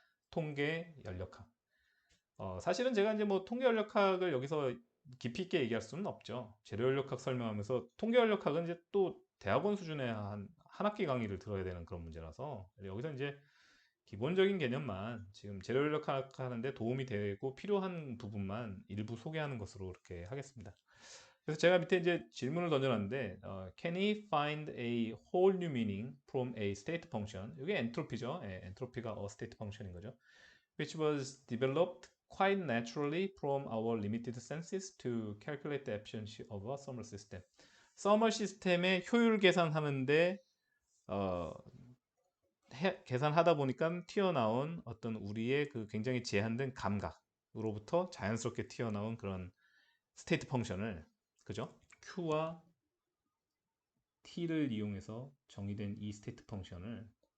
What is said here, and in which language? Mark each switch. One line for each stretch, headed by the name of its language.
Korean: 통계 연력학. 사실은 제가 이제 뭐 통계 연력학을 여기서 깊이 있게 얘기할 수는 없죠. 재료 연력학 설명하면서 통계 연력학은 이제 또 대학원 수준의 한 학기 강의를 들어야 되는 그런 문제라서 여기서 이제 기본적인 개념만 지금 재료 연력학 하는데 도움이 되고 필요한 부분만 일부 소개하는 것으로 이렇게 하겠습니다. 그래서 제가 밑에 이제 질문을 던져놨는데,
English: Can he find a whole new meaning from a state function?
Korean: 이게 엔트로피죠. 엔트로피가 a state function인 거죠.
English: Which was developed quite naturally from our limited senses to calculate the efficiency of a thermal system.
Korean: 서멀 시스템의 효율 계산하는데 어, 계산하다 보니까 튀어나온 어떤 우리의 그 굉장히 제한된 감각으로부터 자연스럽게 튀어나온 그런 스테이트 펑션을, 그죠? Q와 T를 이용해서 정의된 이 스테이트 펑션을